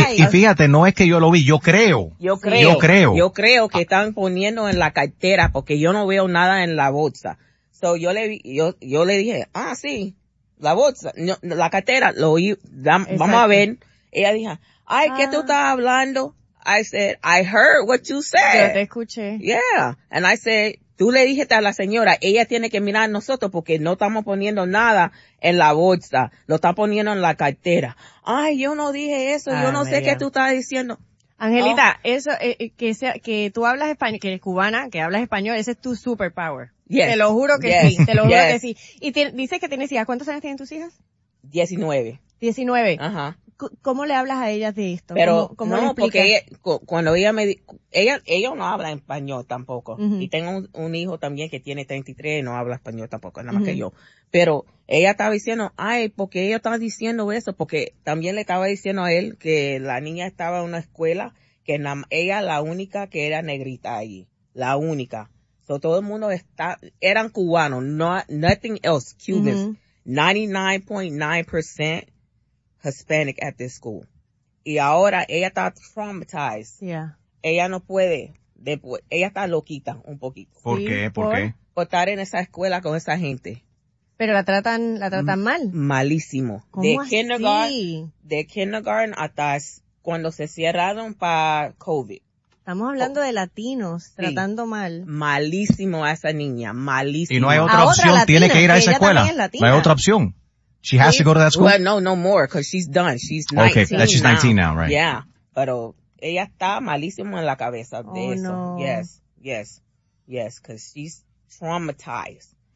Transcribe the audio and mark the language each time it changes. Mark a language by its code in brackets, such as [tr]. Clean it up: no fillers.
[es] y fíjate, no es que yo lo vi, yo creo. Yo creo que están poniendo en la cartera porque yo no veo nada en la bolsa. So yo le dije, ah, sí, la bolsa, no, la cartera, lo oí, vamos a ver. Ella dijo, ay, ¿qué tú estás hablando? [en] I said, I heard what you said. [es] Yo te escuché. [en] Yeah, and I said, [es] tú le dijiste a la señora, ella tiene que mirar a nosotros porque no estamos poniendo nada en la bolsa. Lo está poniendo en la cartera. Ay, yo no dije eso. Yo no sé qué tú estás diciendo. Angelita, eso, que tú hablas español, que eres cubana, que hablas español, ese es tu superpower. [en] Yes. [es] Te lo juro que sí. Te lo juro que sí. Y dices que tienes hijas. ¿Cuántos años tienen tus hijas? 19. 19. Ajá. ¿Cómo le hablas a ellas de esto? Pero, ¿cómo no, porque ella no habla español tampoco. Y tengo un hijo también que tiene 33 y no habla español tampoco, nada más que yo. Pero ella estaba diciendo, ay, ¿por qué ella está diciendo eso? Porque también le estaba diciendo a él que la niña estaba en una escuela, que ella la única que era negrita allí. La única. So, todo el mundo eran cubanos. [en] No, nothing else. Cubans. 99.9% Hispanic at this school. [es] Y ahora ella está [en] traumatized. Yeah. [es] Ella no puede. Después, ella está loquita un poquito. ¿Por qué? ¿Por qué? Por estar en esa escuela con esa gente. Pero la tratan mal. Malísimo. ¿Cómo de así? De kindergarten hasta cuando se cerraron para COVID. Estamos hablando de latinos tratando mal. Malísimo a esa niña. Malísimo. Y no hay otra opción. Latina, tiene que ir a esa escuela. Es no hay otra opción. [en] She has to go to that school? Well, no more, because she's done. She's 19. Okay, that she's 19 now, right? Yeah, [es] pero ella está malísimo en la cabeza de eso. No. [en] Yes, because she's traumatized.